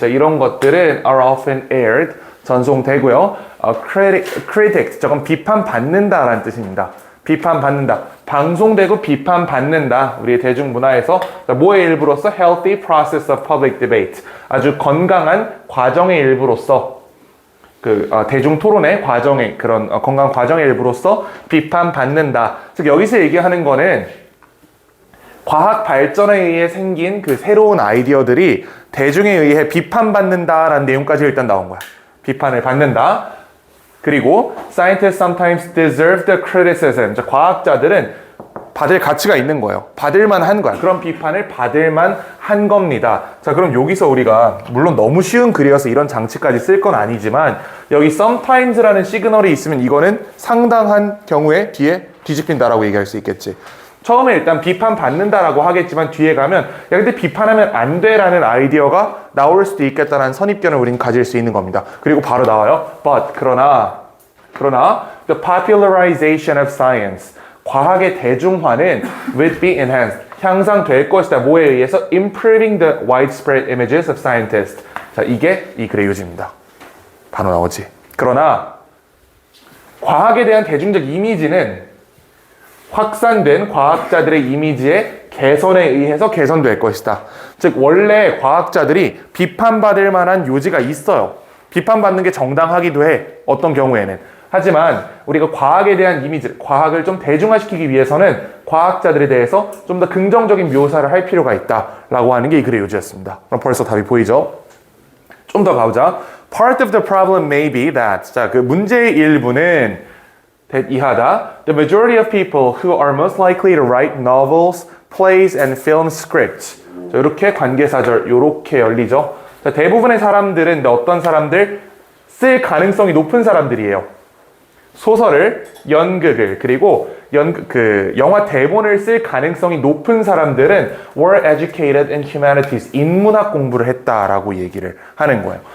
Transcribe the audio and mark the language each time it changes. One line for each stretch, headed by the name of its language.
Korean: 자, 이런 것들은
English: are often aired,
Korean: 전송되고요. critic, 저건 비판받는다라는 뜻입니다. 비판받는다. 방송되고 비판받는다. 우리의 대중문화에서 뭐의 일부로서?
English: healthy process of public debate.
Korean: 아주 건강한 과정의 일부로서 대중 토론의 과정의 그런 건강 과정의 일부로서 비판받는다. 즉 여기서 얘기하는 거는 과학 발전에 의해 생긴 그 새로운 아이디어들이 대중에 의해 비판받는다라는 내용까지 일단 나온 거야. 비판을 받는다. 그리고
English: scientists sometimes deserve the criticism.
Korean: 과학자들은 받을 가치가 있는 거예요. 받을만 한 거야. 그런 비판을 받을만 한 겁니다. 자, 그럼 여기서 우리가 물론 너무 쉬운 글이어서 이런 장치까지 쓸 건 아니지만 여기 sometimes라는 시그널이 있으면 이거는 상당한 경우에 뒤에 뒤집힌다라고 얘기할 수 있겠지. 처음에 일단 비판받는다라고 하겠지만 뒤에 가면 야 근데 비판하면 안 돼라는 아이디어가 나올 수도 있겠다라는 선입견을 우리는 가질 수 있는 겁니다. 그리고 바로 나와요.
English: But
Korean: 그러나
English: the popularization of science
Korean: 과학의 대중화는
English: will be enhanced
Korean: 향상될 것이다. 뭐에 의해서?
English: Improving the widespread images of scientists.
Korean: 자, 이게 이 글의 요지입니다. 바로 나오지. 그러나 과학에 대한 대중적 이미지는 확산된 과학자들의 이미지의 개선에 의해서 개선될 것이다. 즉 원래 과학자들이 비판받을 만한 요지가 있어요. 비판받는 게 정당하기도 해. 어떤 경우에는. 하지만 우리가 과학에 대한 이미지, 과학을 좀 대중화시키기 위해서는 과학자들에 대해서 좀 더 긍정적인 묘사를 할 필요가 있다라고 하는 게 이 글의 요지였습니다. 그럼 벌써 답이 보이죠? 좀 더 가보자.
English: Part of the problem may be that.
Korean: 자, 그 문제의 일부는 이하다.
English: The majority of people who are most likely to write novels, plays, and film scripts.
Korean: 자, 이렇게 관계사절 이렇게 열리죠. 자, 대부분의 사람들은 어떤 사람들? 쓸 가능성이 높은 사람들이에요. 소설을, 연극을, 그리고 영화 대본을 쓸 가능성이 높은 사람들은
English: were educated in humanities,
Korean: 인문학 공부를 했다라고 얘기를 하는 거예요.